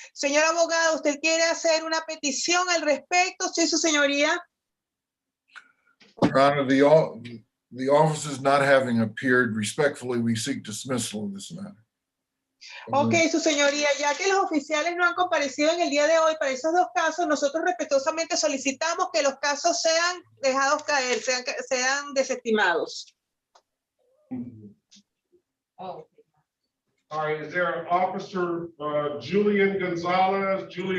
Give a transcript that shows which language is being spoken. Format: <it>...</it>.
<es>Señor abogado, ¿usted quiere hacer una petición al respecto? Sí, su señoría.</es> <en>Your Honor, the officers not having appeared, respectfully, we seek dismissal of this matter.</en> <es>Ok, su señoría, ya que los oficiales no han comparecido en el día de hoy para esos dos casos, nosotros respetuosamente solicitamos que los casos sean dejados caer, sean desestimados.</es> <en>All right, is there an officer, Julian Gonzalez?</en>